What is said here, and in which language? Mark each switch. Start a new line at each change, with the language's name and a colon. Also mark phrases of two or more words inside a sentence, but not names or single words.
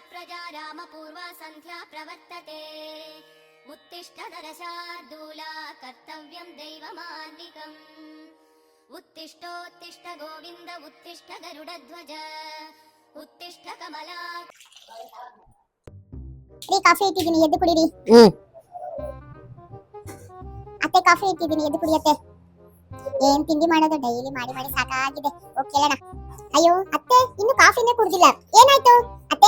Sanskrit: राजा रामपूर्वा सन्ध्या प्रवर्तते उत्तिष्ठ नरशार्दूला कर्तव्यं दैवमान्निकम् उत्तिष्ठोत्तिष्ठ गोविन्द उत्तिष्ठ गरुडध्वज उत्तिष्ठ कमला
Kannada: ರೀ ಕಾಫಿ ಇಟ್ಟಿದ್ದೀನಿ ಎದ್ದು ಕುಡೀರಿ. ಅತ್ತೆ ಕಾಫಿ ಇಟ್ಟಿದ್ದೀನಿ ಎದ್ದು ಕುಡಿಯತ್ತೆ. ಏನ್ ತಿಂಡಿ ಮಾಡೋದು ಡೈಲಿ ಮಾಡಿ ಮಾಡಿ ಸಾಕಾಗಿದೆ. ಹೋಗ್ ಕೇಳೋಣ. ಅಯ್ಯೋ ಅತ್ತೆ ಇನ್ನು ಕಾಫಿನೇ ಕುಡ್ದಿಲ್ಲ, ಏನಾಯ್ತು ಅತ್ತೆ?